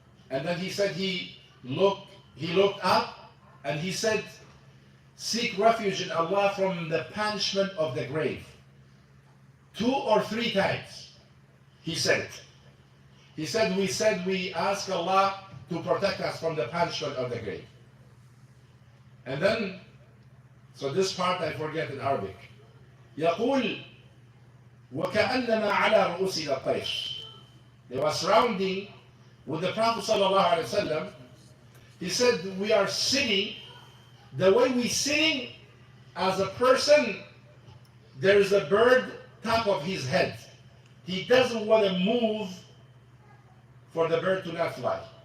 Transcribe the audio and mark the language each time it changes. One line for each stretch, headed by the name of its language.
English: And then he said he looked up and he said, seek refuge in Allah from the punishment of the grave. 2 or 3 times he said it. He said we ask Allah to protect us from the punishment of the grave. And then, so this part I forget in Arabic.
Arabic: يقول وكأنما على رؤوسنا الطيش.
English: They were surrounding with the Prophet sallallahu alaihi wasallam. He said we are sitting the way we sitting as a person. There is a bird top of his head. He doesn't want to move for the bird to not fly.